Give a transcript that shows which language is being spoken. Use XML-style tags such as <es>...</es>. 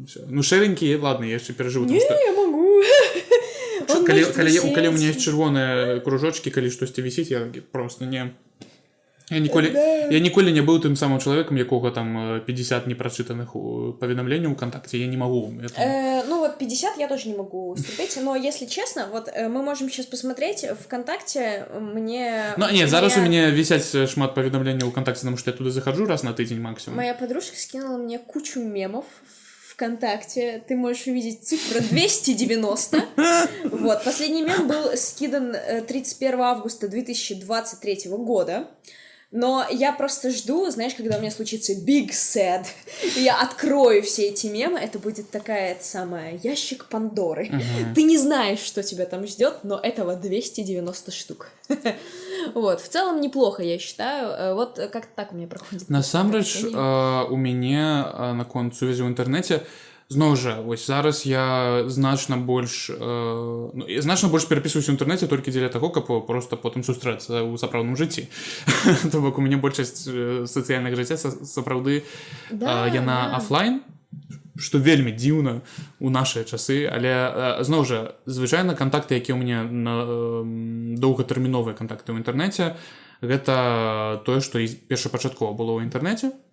<be>Ну, шэранькі, ладно, я яшчэ перажыву. Не, я могу. Калі у меня ёсць чырвоныя кружочкі, калі штосьці вісіць, я просто не... Я ніколі не быў тым самым чалавекам, якога там 50 непрачытаных паведамленняў ВКонтакте, я не могу.</be> <ru>Ну вот 50 я тоже не могу стерпеть, но если честно, вот мы можем сейчас посмотреть ВКонтакте, мне... Ну нет, зараз у меня висяць</ru> <be>шмат паведамленняў</be> <ru>ВКонтакте, потому что я туда захожу</ru> <be>раз на тыдзень</be> <ru>максимум. Моя подружка скинула мне кучу мемов ВКонтакте, ты можешь увидеть цифру 290. Вот, последний мем был скидан 31 августа 2023 года. Но я просто жду, знаешь, когда у меня случится</ru> <en>Big Sad,</en> <ru>и я открою все эти мемы, это будет такая самая ящик Пандоры. Ты не знаешь, что тебя там ждет, но этого 290 штук. Вот, в целом неплохо, я считаю. Вот как-то так у меня проходит.</ru> <be>Насамрэч, у мяне наконт сувязі ў інтэрнэце, зноў жа, вось зараз я значна больш перапісваюся ў інтэрнэце толькі дзеля таго, каб проста потым сустрэцца ў сапраўдным жыцці. То бок у мяне большасць сацыяльных жыцця сапраўды яна афлайн, што вельмі дзіўна ў нашыя часы, але зноў жа, звычайна кантакты, якія ў мяне доўгатэрміновыя кантакты ў інтэрнэце, гэта тое, што першапачаткова было ў інтэрнэце.</be>